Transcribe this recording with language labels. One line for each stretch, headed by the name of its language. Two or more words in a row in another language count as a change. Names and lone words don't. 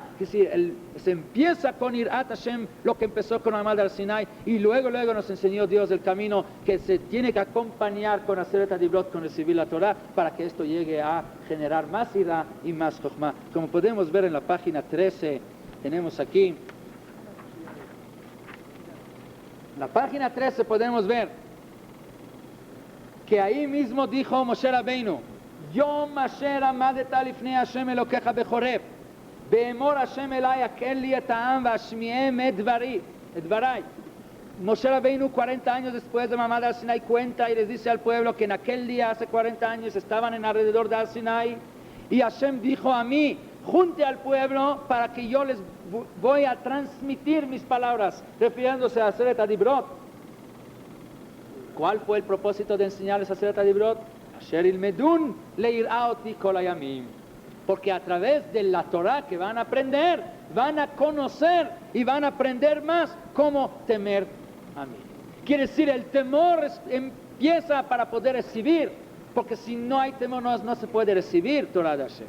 Spanish: Es decir, se empieza con
Hebrew: יראת השם,
Spanish: lo que empezó con
Hebrew: מעמד הר סיני,
Spanish: y luego nos enseñó Dios el camino que se tiene que acompañar con
Hebrew: עשרת הדברות,
Spanish: con recibir la Torah, para que esto llegue a generar más irá y más jochma. Como podemos ver en la página 13, tenemos aquí, en la página 13 podemos ver que ahí mismo dijo Moshe Rabbeinu,
Hebrew: יום אשר עמדת לפני ה' אלהיך בחרב באמר ה' אלי הקהל לי את העם ואשמעם את דברי.
Spanish: Moshe Rabbeinu 40 años después de
Hebrew: מעמד הר סיני
Spanish: cuenta y les dice al pueblo que en aquel día, hace 40 años, estaban en alrededor de al Sinai, y Hashem dijo a mí, junte al pueblo para que yo les voy a transmitir mis palabras, refiriéndose a
Hebrew: עשרת הדברות.
Spanish: ¿Cuál fue el propósito de enseñarles a
Hebrew: עשרת הדברות? אשר ילמדון ליראה אתי כל הימים.
Spanish: Porque a través de la Torah que van a aprender, van a conocer y van a aprender más cómo temer a mí. Quiere decir, el temor empieza para poder recibir, porque si no hay temor no se puede recibir Torah de Hashem.